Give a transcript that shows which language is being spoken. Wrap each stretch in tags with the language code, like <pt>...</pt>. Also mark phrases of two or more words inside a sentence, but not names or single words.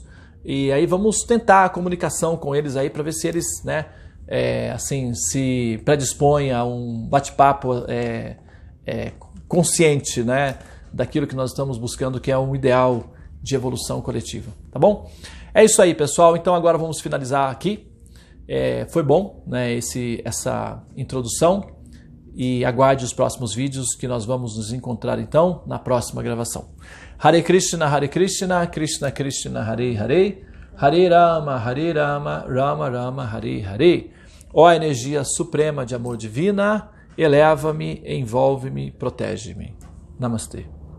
<pt>E aí vamos tentar a comunicação com eles aí para ver se eles, assim, se predispõem a um bate-papo consciente, daquilo que nós estamos buscando, que é um ideal de evolução coletiva, tá bom? É isso aí, pessoal. Então agora vamos finalizar aqui. Foi bom, essa introdução, e aguarde os próximos vídeos que nós vamos nos encontrar então na próxima gravação.</pt> <sa>Hare Krishna, Krishna Krishna, Hare Hare, Hare Rama, Rama Rama, Hare Hare.</sa> <pt>Ó energia suprema de amor divina, eleva-me, envolve-me, protege-me. Namastê.</pt>